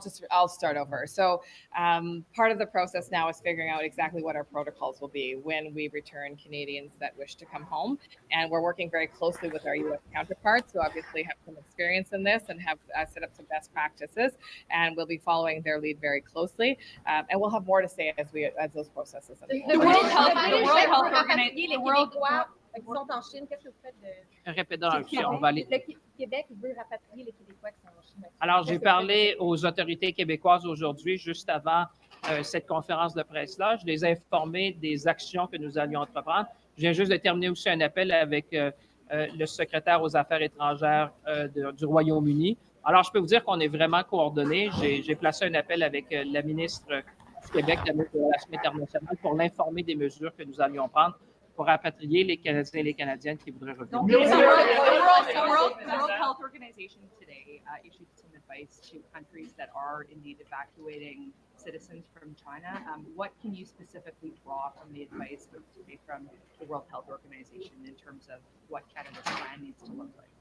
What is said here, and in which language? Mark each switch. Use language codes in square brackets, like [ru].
[en] I'll start over. So part of the process now is figuring out exactly what our protocols will be when we return Canadians that wish to come home. And we're working very closely with our U.S. counterparts who obviously have some experience in this and have set up some best practices. And we'll be following their lead very closely. And we'll have more to say as those processes unfold. [fr] The World Health Organization, qui sont en Chine, qu'est-ce que vous faites de... Répétons, on va aller. Le Québec veut rapatrier les Québécois qui sont en Chine. Alors, j'ai parlé aux autorités québécoises aujourd'hui, juste avant cette conférence de presse-là. Je les ai informés des actions que nous allions entreprendre. Je viens juste de terminer aussi un appel avec le secrétaire aux Affaires étrangères du Royaume-Uni. Alors, je peux vous dire qu'on est vraiment coordonnés. J'ai placé un appel avec la ministre du Québec, la ministre des Relations internationales, pour l'informer des mesures que nous allions prendre pour rapatrier les Canadiens et les Canadiennes qui voudraient revenir. [en] The World Health Organization today issued some advice to countries that are indeed evacuating citizens from China. What can you specifically draw from the advice from the World Health Organization in terms of what Canada's plan needs to look like?